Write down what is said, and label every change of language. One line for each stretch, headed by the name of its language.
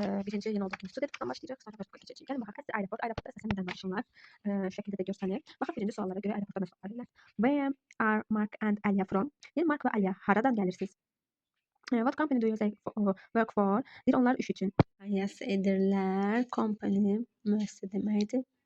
Azerbaijani: Birinci yeni olduğumuz studentdən başlayacaq, sonra başqa keçəcəyik. Gəlin baxaq,
English: at the airport.
Azerbaijani: Aeroportda əsasən nədən danışırlar? Şəkildə də göstərir. Baxaq birinci suallara görə aeroportda nə sual verirlər.
English: Where are Mark and Alia from?
Azerbaijani: Yəni Mark və Alia haradan gəlirsiniz?
English: What company do you work for?
Azerbaijani: Deyir onlar iş üçün müəyyəs edirlər. Company müəssisə deməkdir.